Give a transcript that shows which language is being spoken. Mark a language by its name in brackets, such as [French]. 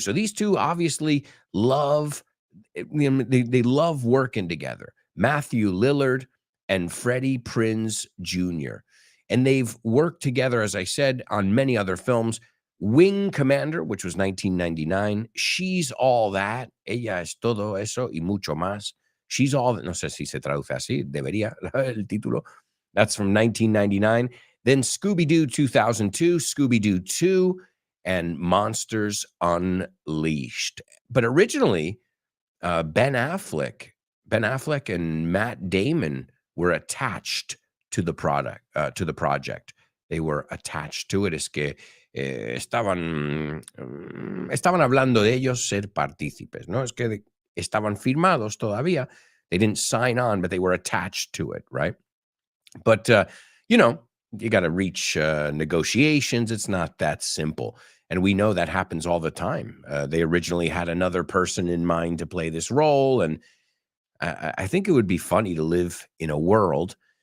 [English] So these two obviously love, they love working together. Matthew Lillard and Freddie Prinze Jr. And they've worked together, as I said, on many other films. Wing Commander, which was 1999. She's All That. [Spanish] Ella es todo eso y mucho más. She's All That. No sé si se traduce así. Debería el título. [English] That's from 1999. Then Scooby-Doo 2002, Scooby-Doo 2, and Monsters Unleashed. But originally, Ben Affleck and Matt Damon were attached to the project. They were attached to it. [Spanish] Es que estaban hablando de ellos ser partícipes, ¿no? Es que estaban firmados todavía. [English] They didn't sign on, but they were attached to it, right? But, you got to reach negotiations. It's not that simple. And we know that happens all the time. They originally had another person in mind to play this role. And I think it would be funny to live in a world